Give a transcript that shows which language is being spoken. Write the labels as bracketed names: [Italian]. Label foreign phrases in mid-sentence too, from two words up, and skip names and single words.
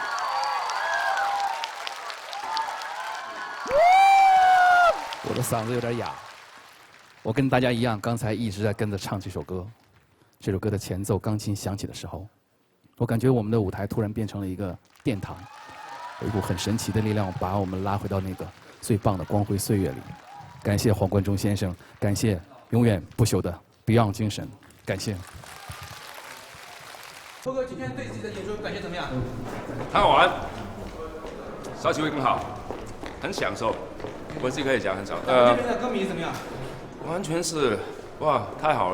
[Chinese] 我的嗓子有點啞，我跟大家一樣，剛才一直在跟着唱這首歌。這首歌的前奏鋼琴響起的時候，我感覺我們的舞台突然變成了一個殿堂。有一股很神奇的力量把我們拉回到那個最棒的光輝歲月裡。感謝黃貫中先生，感謝永遠不朽的 Beyond 精神，感謝。涛哥今天對自己的演出感覺怎麼樣？很好玩，下次會更好，很享受。我自己可以講很少。這邊的歌迷怎麼樣？完全是，哇，太好了！